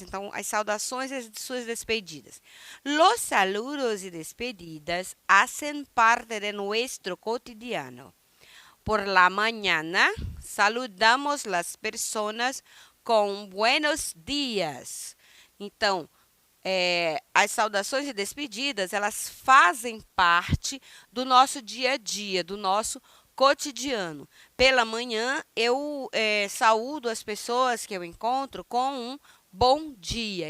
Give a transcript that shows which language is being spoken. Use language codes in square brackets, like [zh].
[pt] Então, as saudações e as suas despedidas. [es] Los saludos y despedidas hacen parte de nuestro cotidiano. Por la mañana saludamos las personas com buenos dias. [pt] Então, as saudações e despedidas, elas fazem parte do nosso dia a dia, do nosso cotidiano. Pela manhã, eu saúdo as pessoas que eu encontro com um bom dia.